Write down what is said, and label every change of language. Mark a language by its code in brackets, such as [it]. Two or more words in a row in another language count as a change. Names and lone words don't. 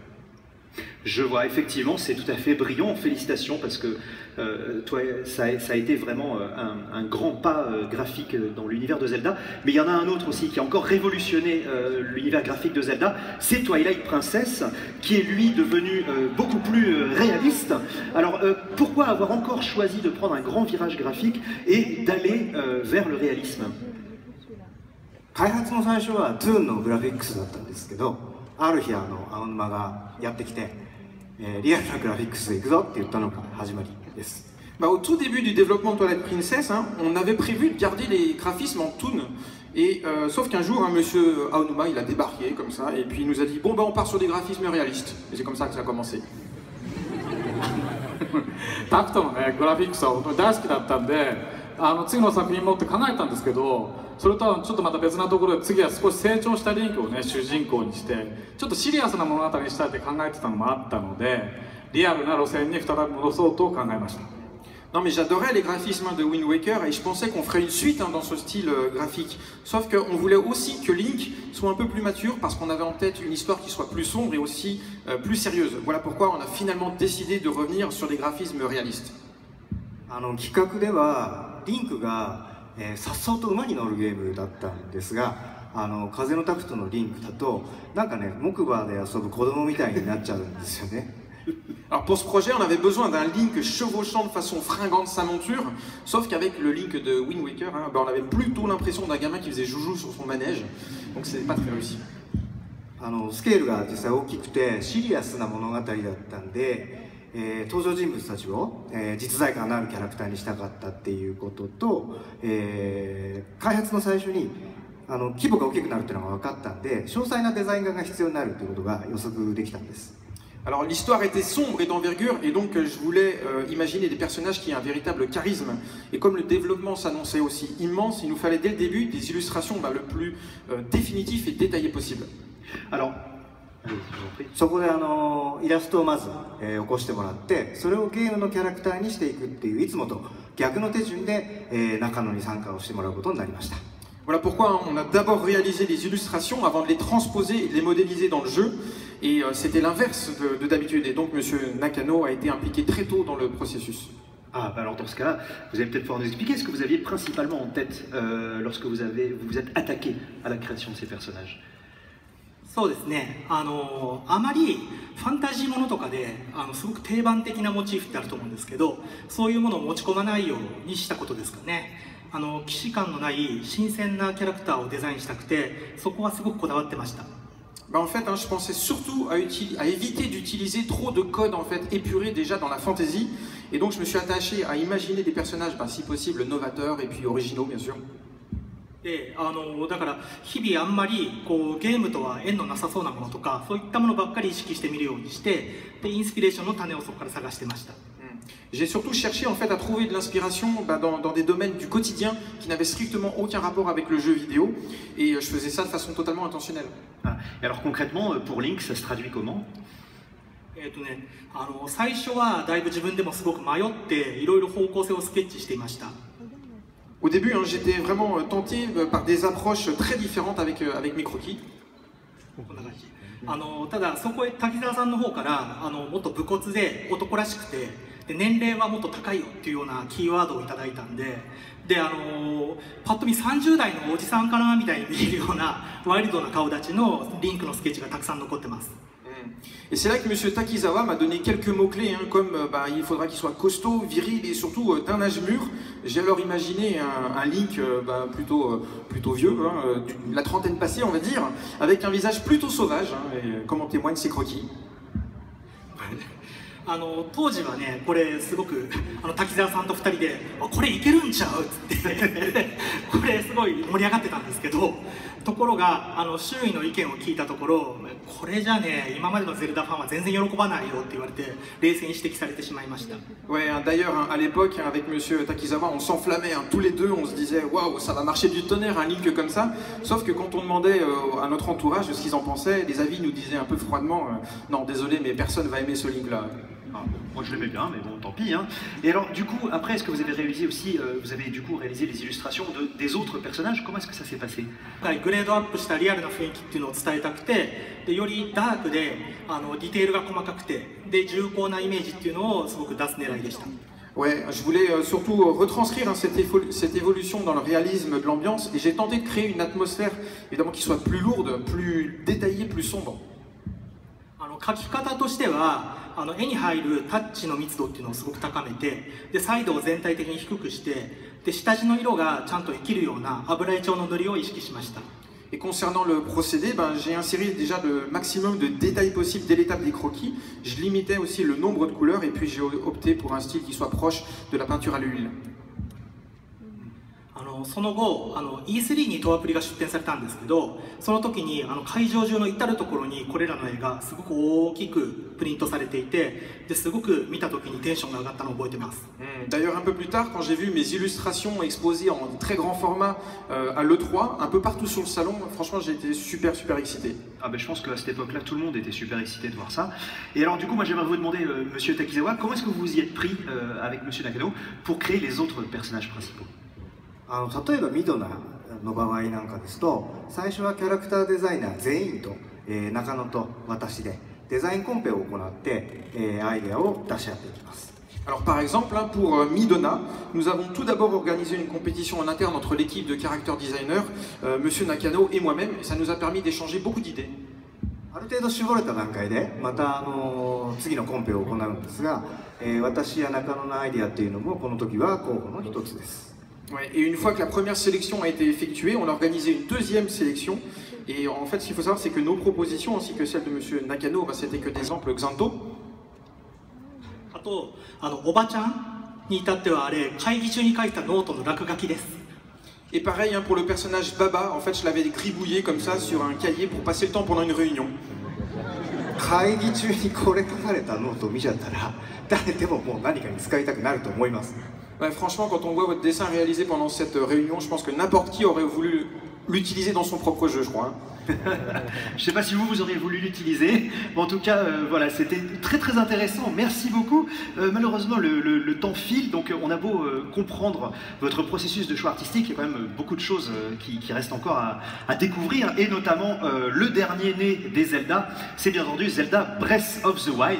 [fr] Je vois, effectivement, c'est tout à fait brillant. Félicitations parce que toi, ça a été vraiment un grand pas graphique dans l'univers de Zelda. Mais il y en a un autre aussi qui a encore révolutionné l'univers graphique de Zelda, c'est Twilight Princess, qui est lui devenu beaucoup plus réaliste. Alors pourquoi avoir encore choisi de prendre un grand virage graphique et d'aller vers le réalisme? [ja] 開発の最初はトゥーンのグラフィックスだったんですけど、ある日青沼がやってきて、リアルなグラフィックスで行くぞって言ったのが始まりです。 [fr] Au tout début du développement de Twilight Princess, on avait prévu de garder les graphismes en toon. Et sauf qu'un jour, monsieur Aonuma, il a débarqué comme ça, et puis il nous a dit bon on part sur des graphismes réalistes. Et c'est comme ça que ça a commencé. [ja] タクトのねグラフィックスは本当に大好きだったんで、次の作品もって考えたんですけど、それとはちょっとまた別なところで次は少し成長したリンクをね主人公にしてちょっとシリアスな物語にしたいって考えてたのもあったので、リアルな路線に再び戻そうと考えました。 [fr] Non mais j'adorais les graphismes de Wind Waker et je pensais qu'on ferait une suite dans ce style graphique. Sauf qu'on voulait aussi que Link soit un peu plus mature parce qu'on avait en tête une histoire qui soit plus sombre et aussi plus sérieuse. Voilà pourquoi on a finalement décidé de revenir sur des graphismes réalistes. [ja] 企画ではリンクがさっそうと馬に乗るゲームだったんですが、風のタクトのリンクだとなんかね木馬で遊ぶ子供みたいになっちゃうんですよね。 [fr] Alors pour ce projet, on avait besoin d'un Link chevauchant de façon fringante sa monture, sauf qu'avec le Link de Wind Waker, on avait plutôt l'impression d'un gamin qui faisait joujou sur son manège, donc c'est pas très réussi. [ja] スケールが実際大きくてシリアスな物語だったんで、登場人物たちを、実在感のあるキャラクターにしたかったっていうことと、開発の最初に規模が大きくなるっていうのが分かったんで、詳細なデザイン画が必要になるということが予測できたんです。 [fr] Alors l'histoire était sombre et d'envergure et donc je voulais imaginer des personnages qui aient un véritable charisme. Et comme le développement s'annonçait aussi immense, il nous fallait dès le début des illustrations le plus définitif et détaillé possible. Alors, [ja] そこでイラストをまず、起こしてもらって、それをゲームのキャラクターにしていくっていういつもと逆の手順で、中野に参加をしてもらうことになりました。 [fr] Voilà pourquoi on a d'abord réalisé les illustrations avant de les transposer et de les modéliser dans le jeu. Et c'était l'inverse de d'habitude. Et donc M. Nakano a été impliqué très tôt dans le processus. Ah, bah alors dans ce cas-là, vous allez peut-être pouvoir nous expliquer ce que vous aviez principalement en tête lorsque vous vous êtes attaqué à la création de ces personnages. [ja] そうですね、あまりファンタジーものとかですごく定番的なモチーフってあると思うんですけど、そういうものを持ち込まないようにしたことですかね。既視感のない新鮮なキャラクターをデザインしたくて、そこはすごくこだわってました。 [fr] En fait, je pensais surtout à éviter d'utiliser trop de codes en fait épurés déjà dans la fantasy, et donc je me suis attaché à imaginer des personnages, si possible novateurs et puis originaux bien sûr. [ja] でだから日々あんまりゲームとは縁のなさそうなものとかそういったものばっかり意識してみるようにしてでインスピレーションの種をそこから探してました。 [fr] J'ai surtout cherché en fait à trouver de l'inspiration dans des domaines du quotidien qui n'avaient strictement aucun rapport avec le jeu vidéo, et je faisais ça de façon totalement intentionnelle. Ah, et alors concrètement pour Link ça se traduit comment? [ja] 最初はだいぶ自分でもすごく迷っていろいろ方向性をスケッチしていました。 [fr] Au début, j'étais vraiment tenté par des approches très différentes avec mes croquis. [ja] ただそこへ滝沢さんの方からもっと武骨で男らしくてで年齢はもっと高いよっていうようなキーワードをいただいたんで、パッと見30代のおじさんかなみたいに見えるようなワイルドな顔立ちのリンクのスケッチがたくさん残ってます。 [fr] Et c'est là que M. Takizawa m'a donné quelques mots-clés, comme il faudra qu'il soit costaud, viril et surtout d'un âge mûr. J'ai alors imaginé un Link plutôt vieux, la trentaine passée on va dire, avec un visage plutôt sauvage, comme en témoignent ses croquis. [ja] 当時はね、これすごく滝沢さんと2人でこれいけるんちゃうっつってこれすごい盛り上がってたんですけど、ところが周囲の意見を聞いたところこれじゃね今までのゼルダファンは全然喜ばないよって言われて冷静に指摘されてしまいました。 [fr] Ouais, d'ailleurs à l'époque avec M. Takizawa on s'enflammait tous les deux, on se disait waouh ça va marcher du tonnerre un Link comme ça, sauf que quand on demandait à notre entourage ce qu'ils en pensaient, les avis nous disaient un peu froidement non désolé mais personne va aimer ce Link là. Ah, moi je l'aimais bien, mais bon, tant pis. Hein. Et alors, du coup, après, est-ce que vous avez réalisé aussi, vous avez du coup réalisé les illustrations des autres personnages? Comment est-ce que ça s'est passé? [ja] グレードアップしたリアルな雰囲気っていうのを伝えたくて、でよりダークでディテールが細かくて、で重厚なイメージっていうのをすごく出す狙いでした。 [fr] Ouais, je voulais surtout retranscrire cette évolution dans le réalisme de l'ambiance, et j'ai tenté de créer une atmosphère évidemment qui soit plus lourde, plus détaillée, plus sombre. [ja] 描き方としては絵に入るタッチの密度っていうのをすごく高めてでサイドを全体的に低くしてで下地の色がちゃんと生きるような油絵調の塗りを意識しました。 [fr] Et concernant le procédé, j'ai inséré déjà le maximum de détails possibles dès l'étape des croquis. Je limitais aussi le nombre de couleurs et puis j'ai opté pour un style qui soit proche de la peinture à l'huile. [ja] その後E3 にトアプリが出展されたんですけど、その時に会場中の至る所にこれらの絵がすごく大きくプリントされていてですごく見た時にテンションが上がったのを覚えてます。 [fr] D'ailleurs un peu plus tard quand j'ai vu mes illustrations exposées en très grand format à l'E3 un peu partout sur le salon, franchement j'ai été super excité. Ah ben je pense qu'à cette époque-là tout le monde était super excité de voir ça. Et alors du coup moi j'aimerais vous demander Monsieur Takizawa, comment est-ce que vous vous y êtes pris avec Monsieur Nakano pour créer les autres personnages principaux? [ja] 例えばミドナの場合なんかですと最初はキャラクターデザイナー全員と、中野と私でデザインコンペを行って、アイデアを出し合っていきます。 [fr] Alors par exemple, pour Midona, nous avons tout d'abord organisé une compétition en interne entre l'équipe de [en] character designers, [fr] Monsieur Nakano et moi-même, et ça nous a permis d'échanger beaucoup d'idées. [ja] ある程度絞れた段階でまた次のコンペを行うんですが、私や中野のアイディアっていうのもこの時は候補の一つです。 [fr] Ouais, et une fois que la première sélection a été effectuée, on a organisé une deuxième sélection. Et en fait, ce qu'il faut savoir, c'est que nos propositions, ainsi que celles de M. Nakano, bah, c'était que des exemples Xanto. [ja] あとおばちゃんに至ってはあれ会議中に書いたノートの落書きです。 [fr] Et pareil hein, pour le personnage Baba, en fait, je l'avais gribouillé comme ça sur un cahier pour passer le temps pendant une réunion. [ja] 会議中にこれ書かれたノートを見ちゃったら誰でももう何かに使いたくなると思います。 [fr] Ouais, franchement, quand on voit votre dessin réalisé pendant cette réunion, je pense que n'importe qui aurait voulu l'utiliser dans son propre jeu, je crois. Hein. Je ne sais pas si vous auriez voulu l'utiliser, mais en tout cas, voilà, c'était très très intéressant. Merci beaucoup. Malheureusement, le temps file, donc on a beau comprendre votre processus de choix artistique, il y a quand même beaucoup de choses qui restent encore à découvrir, et notamment le dernier né des Zelda, c'est bien entendu Zelda Breath of the Wild.